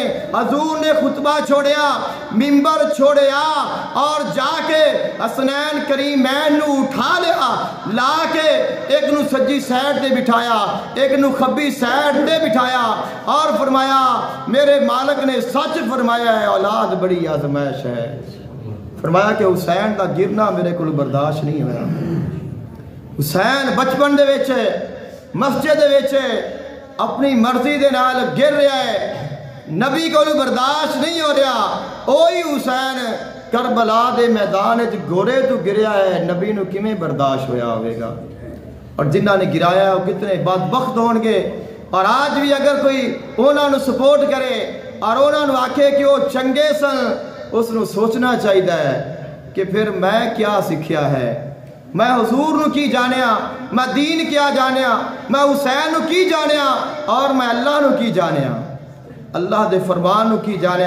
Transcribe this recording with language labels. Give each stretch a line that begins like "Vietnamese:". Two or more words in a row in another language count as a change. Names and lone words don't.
Punjabi: حضور نے خطبہ چھوڑیا، منبر چھوڑیا، اور جا کے حسنین کریمین نو اٹھا لیا، لا کے ایک نو سجی سائڈ تے بٹھایا، ایک نو خبی سائڈ تے بٹھایا،
Urdu: اور فرمایا میرے مالک نے سچ فرمایا ہے، اولاد بڑی آزمائش ہے۔ فرمایا کہ حسین دا گرنا میرے کو برداشت نہیں ہوا۔
Punjabi: حسین بچپن دے وچ مسجد دے وچ اپنی مرضی دے نال گر رہا ہے،
Urdu: نبی کو برداشت نہیں ہو رہا۔
Punjabi: اوہی حسین کربلا دے میدان وچ گھوڑے تو گریا ہے، نبی نو کیویں برداشت ہویا ہوئے گا؟ اور جنہاں نے گرایا ہے وہ کتنے بدبخت ہون گے۔ اور آج بھی اگر کوئی انہاں نو سپورٹ کرے اور انہاں نو آکھے کہ وہ چنگے سن، اس نو سوچنا چاہیے ہے کہ پھر میں کیا سکھیا ہے، میں حضور نو کی جانیا، میں دین کیا جانیا، میں حسین نو کی جانیا، اور میں اللہ نو کی جانیا، اللہ دے فرمان نو کی جانیا۔